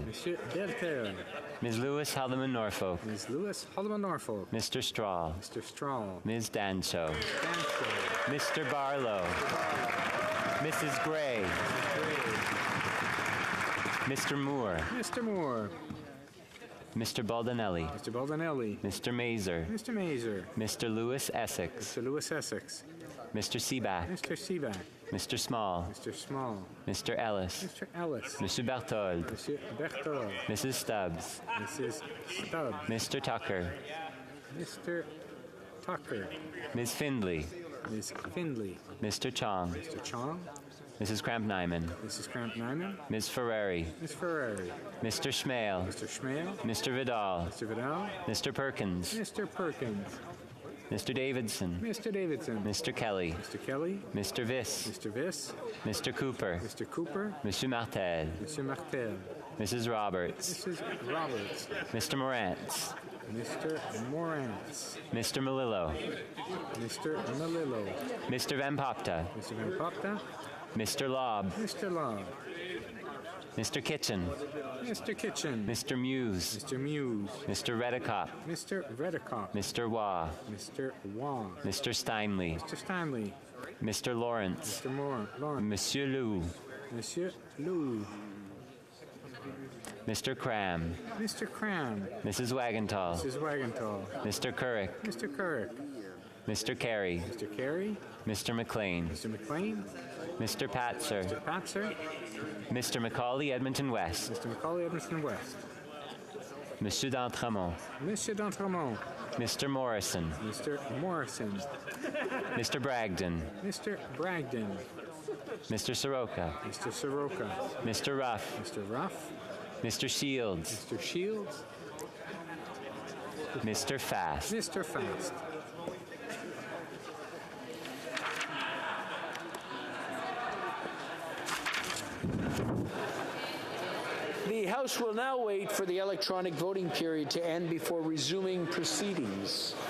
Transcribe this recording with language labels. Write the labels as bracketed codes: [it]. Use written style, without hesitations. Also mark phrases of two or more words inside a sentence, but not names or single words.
[en] Monsieur Deltel. Ms. Lewis Haldeman Norfolk. Ms. Lewis Haldeman Norfolk. Mr. Straw. Mr. Straw. Ms. Dancho. Dancho. Mr. Barlow. Mrs. Gray. Mr. Moore. Mr. Moore. Mr. Baldinelli. Mr. Baldinelli. Mr. Mazer. Mr. Mazer. Mr. Lewis Essex. Mr. Lewis Essex. Mr. Seaback. Mr. Seaback. Mr. Small. Mr. Small. Mr. Ellis. Mr. Ellis. Monsieur Berthold. Monsieur Berthold. Mrs. Stubbs. Mrs. Stubbs. Mr. Tucker. Mr. Tucker. Ms. Findley. Ms. Findley. Mr. Chong. Mr. Chong. Mrs. Cramp-Nyman. Mrs. Cramp-Nyman. Ms. Ferrari. Ms. Ferrari. Mr. Schmale. Mr. Schmale. Mr. Vidal. Mr. Vidal. Mr. Perkins. Mr. Perkins. Mr. Davidson. Mr. Davidson. Mr. Kelly. Mr. Kelly. Mr. Viss. Mr. Viss. Mr. Cooper. Mr. Cooper. Monsieur Martel. Monsieur Martel. Mrs. Roberts. Mrs. Roberts. Mr. Morantz. Mr. Morantz. Mr. Melillo. Mr. Melillo. Mr. Van Popta. Mr. Van Popta. Mr. Lobb. Mr. Lobb. Mr. Kitchen. Mr. Kitchen. Mr. Muse. Mr. Muse. Mr. Redicott. Mr. Redicott. Mr. Waugh. Mr. Waugh. Mr. Steinley. Mr. Stanley. Mr. Lawrence. Mr. Lawrence. Monsieur Lou. Monsieur Lou. Mr. Cram. Mr. Cram. Mrs. Wagenthal. Mrs. Wagenthal. Mr. Currick. Mr. Currick. Mr. Carey. Mr. Carey. Mr. McLean. Mr. McLean. Mr. Patzer. Mr. Patzer. Mr. Macaulay Edmonton West. Mr. Macaulay Edmonton West. Monsieur d'Entremont. Monsieur d'Entremont. Mr. Morrison. Mr. Morrison. Mr. Bragdon. Mr. Bragdon. Mr. Soroka. Mr. Soroka. Mr. Ruff. Mr. Ruff. Mr. Shields. Mr. Shields. Mr. Fast. Mr. Fast. The House will now wait for the electronic voting period to end before resuming proceedings.